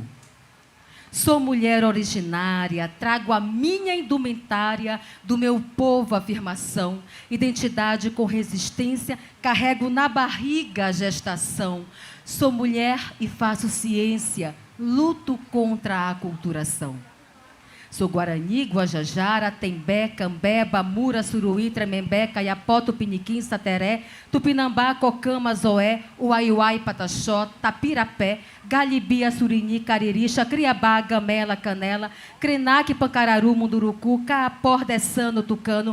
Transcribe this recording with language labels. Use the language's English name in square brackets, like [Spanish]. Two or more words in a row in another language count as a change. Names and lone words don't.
[Portuguese] Sou mulher originária, trago a minha indumentária do meu povo afirmação, identidade com resistência, carrego na barriga a gestação. Sou mulher e faço ciência, luto contra a aculturação. Sou Guarani, Guajajara, Tembé, Cambeba, Mura, Suruí, Tremembé, Caiapó, Tupiniquim, Sateré, Tupinambá, Cocama, Zoé, Uaiuai, Pataxó, Tapirapé, Galibia, Surini, Cariri, Chacriabá, Gamela, Canela, Krenak, Pancararu, Munduruku, Caapó, Dessano, Tucano,